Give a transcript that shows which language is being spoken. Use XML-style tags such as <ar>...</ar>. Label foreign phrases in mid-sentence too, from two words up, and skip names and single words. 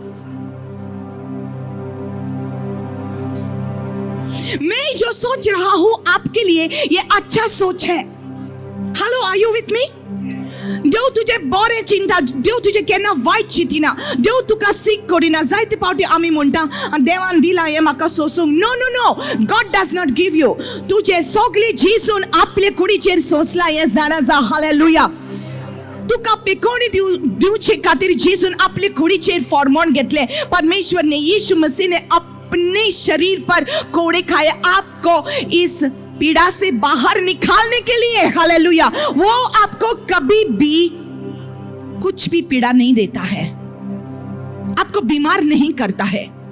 <hi>मैं जो सोच रहा हूं आपके लिए ये अच्छा सोच है।</hi> <en>Hello, are you with me?</en> <kok>देव तुझे बरे चिंता, देव तुझे केन्ना वाईट चिंतिना, देव तुका सीख करिना। जायते पावटी आमी म्हणटा देवान दिला हे म्हाका सोसूंक।</kok> <en>नो, God does not give you.</en> <kok>तुझे सगळी जिसून आपले कुडीचेर सोसला हे जाणा जा। हालेलुया। तुका पिकोणी दिवचे खातीर जिसून आपले कुडीचेर फॉर्मोन घेतले।</kok> <hi>परमेश्वर ने, यीशु मसीह ने अपने शरीर पर कोड़े खाए आपको इस पीड़ा से बाहर निकालने के लिए। हालेलुया। वो आपको कभी भी कुछ भी पीड़ा नहीं देता है, आपको बीमार नहीं करता है।</hi>